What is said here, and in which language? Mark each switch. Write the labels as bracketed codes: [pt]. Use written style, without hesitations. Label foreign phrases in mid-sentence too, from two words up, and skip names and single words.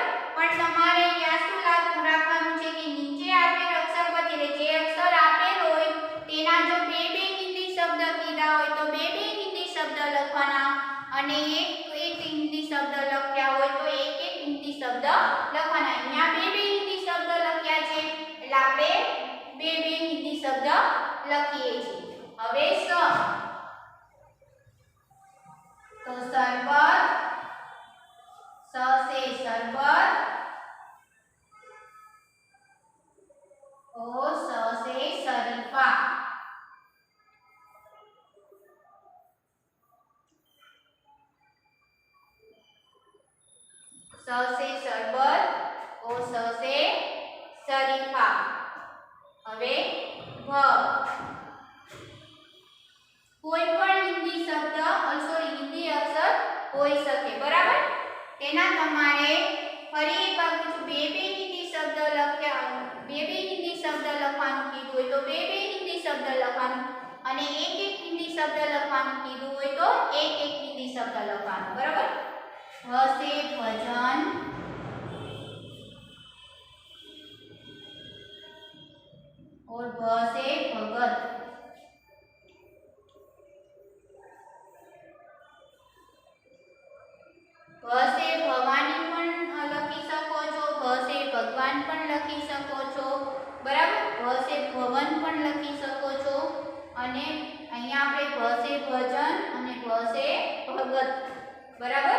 [gu] પણ તમારે યાદ શું રાખવાનું છે કે નીચે આપેલ અક્ષર પછી જે અક્ષર આપેલ હોય તેના જો બે બે હિન્દી શબ્દ કીધા હોય તો બે બે હિન્દી શબ્દ લખવાના અને એક હિન્દી શબ્દ લખ્યા હોય તો એક હિન્દી શબ્દ લખવાના। અહીંયા બે બે હિન્દી શબ્દ લખ્યા છે એટલે આપણે બે બે હિન્દી શબ્દ લખીએ છીએ। હવે સ તો શરબત, [hi] સ से शरबत और स से शरीफा। स से शरबत और स से शरीफा। [gu] હવે ભ કોઈ પણ હિન્દી શબ્દ સોરી હિન્દી અક્ષર હોઈ શકે બરાબર। તેના તમારે ફરી એકવાર પૂછું બે બે હિન્દી શબ્દ લખ્યા બે બે હિન્દી શબ્દ લખવાનું કીધું હોય તો બે બે હિન્દી શબ્દ લખવાનું અને એક એક હિન્દી શબ્દ લખવાનું કીધું હોય તો એક એક હિન્દી શબ્દ લખવાનું બરાબર। [hi] ભ से भजन और भ से भगत। भ से भवानी [gu] પણ લખી શકો છો, [hi] भ से भगवान [gu] પણ લખી શકો છો બરાબર। [hi] भ से भवन [gu] પણ લખી શકો છો અને અહીંયા આપણે [hi] भ से भजन [gu] અને [hi] भ से भगत [gu] बराबर।